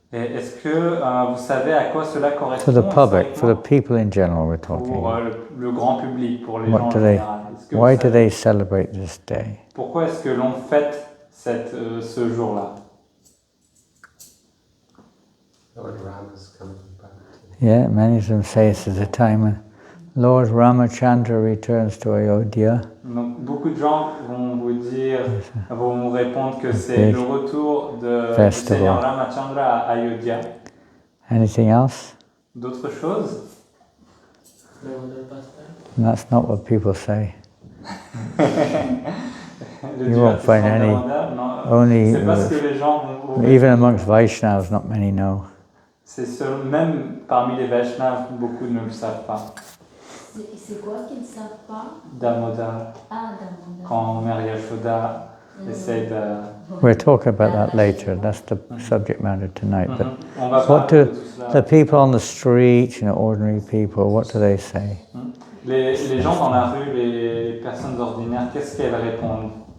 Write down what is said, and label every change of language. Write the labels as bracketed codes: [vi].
[fr] Et est-ce que vous savez à quoi cela correspond? [en] For the public, for the people in general, we're talking. [fr] Pour le grand public, pour les gens en général. [en] Why do they celebrate this day? [fr] Pourquoi est-ce que l'on fête ce jour-là? [en] Lord Rama's coming back. Yeah, many of them say it's the time when Lord Ramachandra returns to Ayodhya. [fr] Donc beaucoup de gens vont vous répondre que c'est le retour du Seigneur Ramachandra à Ayodhya. [en] Anything else? [fr] D'autres choses? [en] That's not what people say. You won't find any. Only even amongst Vaishnavas, not many know. [fr] Même parmi les Vaishnavas, beaucoup ne le savent pas. C'est quoi qu'ils ne savent pas? Damodar. Ah, Damodar. Quand Mère Yashoda essaie de... [en] We'll talk about that later. That's the subject matter tonight. But what do the people on the street, ordinary people, what do they say? [fr] Les gens dans la rue, les personnes ordinaires, qu'est-ce qu'elles répondent?